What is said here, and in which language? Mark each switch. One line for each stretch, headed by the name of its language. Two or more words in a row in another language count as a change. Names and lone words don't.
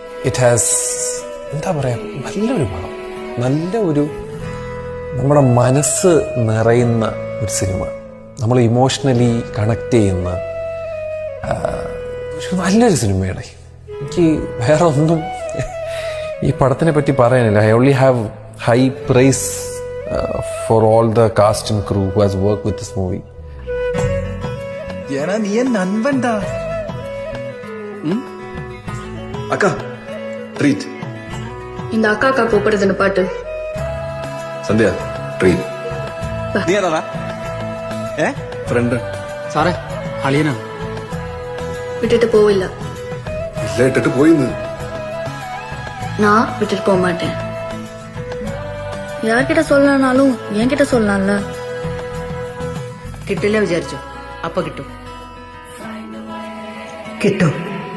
English: it has
Malayalam: എന്താ പറയാ, നല്ലൊരു പടം, നല്ല ഒരു നമ്മുടെ മനസ്സ് നിറയുന്ന ഒരു സിനിമ, നമ്മൾ
English: emotionally connect
Malayalam: ചെയ്യുന്ന നല്ലൊരു സിനിമയാണ്. എനിക്ക് വേറെ ഒന്നും ഈ പടത്തിനെ പറ്റി പറയാനില്ല.
English: I only have high praise for all the cast and crew who has work with this movie.
Tamil: ஏன்னா நீ என் நண்பன்டா. அக்கா ட்ரீட். இந்த அக்கா கூப்பிடுதுன்னு பாட்டு. சந்தியா ட்ரீட்.
Malayalam: നീ ഏതാ? ഫ്രണ്ട്. സാറേ അളിയനാ.
Tamil: விட்டுட்டு போவில்ல.
Malayalam: ഇല്ല, ഇട്ടിട്ട് പോയിന്ന്.
Tamil: நான் விட்டுட்டு போக மாட்டேன். யார்கிட்ட சொல்லனாலும் என்கிட்ட சொல்லலாம்ல.
Malayalam: കിട്ടില്ല വിചാരിച്ചു, അപ്പൊ കിട്ടും. കിട്ടും.